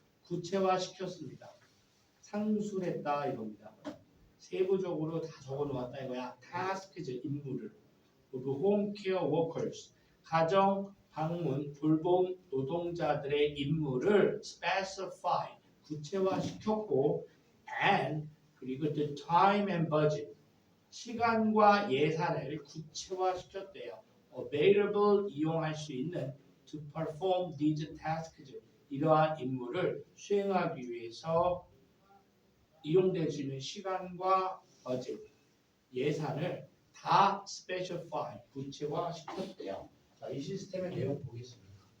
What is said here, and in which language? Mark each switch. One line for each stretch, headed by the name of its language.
Korean: 구체화 시켰습니다. 상술했다 이겁니다. 세부적으로 다 적어 놓았다 이거야.
English: task즈
Korean: 임무를.
English: of home care workers.
Korean: 가정, 방문, 돌봄 노동자들의 임무를 specify. 구체화 시켰고
English: and
Korean: 그리고
English: the time and budget.
Korean: 시간과 예산을 구체화 시켰대요.
English: available
Korean: 이용할 수 있는
English: to perform these tasks.
Korean: 이러한 임무를 수행하기 위해서 이용될 수 있는 시간과 버젯, 예산을 다 specify, 구체화 시켰대요. 자, 이 시스템의 내용 보겠습니다.